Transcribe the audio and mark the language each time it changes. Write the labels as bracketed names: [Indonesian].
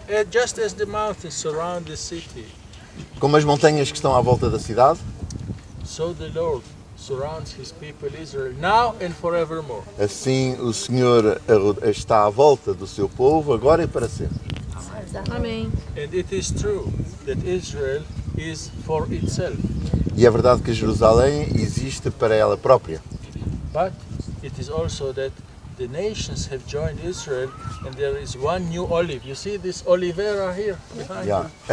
[English] Just as the mountains surround the city, [Portuguese] Como as montanhas que estão à volta da cidade, [English] so the Lord surrounds his people Israel now and forevermore. [Portuguese] assim o Senhor está à volta do seu povo, agora e para sempre. Amém. [English] And it is true that Israel is for itself. [Portuguese] E é verdade que Jerusalém existe para ela própria. [English] But it is also that the nations have joined Israel and there is one new olive. You see this oliveira here behind you?